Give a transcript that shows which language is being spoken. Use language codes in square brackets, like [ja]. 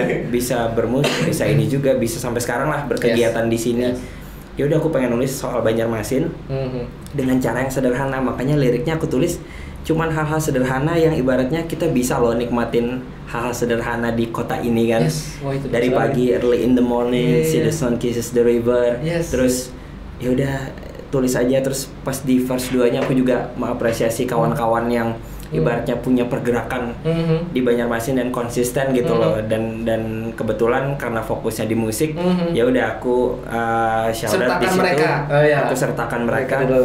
[id] bisa bermusik, bisa ini juga, bisa sampai sekarang lah berkegiatan di sini. Ya udah aku pengen nulis soal Banjarmasin dengan cara yang sederhana, makanya liriknya aku tulis cuman hal-hal sederhana yang ibaratnya kita bisa loh nikmatin hal-hal sederhana di kota ini kan. Dari pagi [en] early in the morning, see the sun kisses the river. [id] Terus ya udah tulis aja, terus pas di verse 2-nya aku juga mengapresiasi kawan-kawan yang ibaratnya punya pergerakan di Banjarmasin dan konsisten gitu loh, dan kebetulan karena fokusnya di musik, ya udah aku shout out di situ, aku sertakan mereka.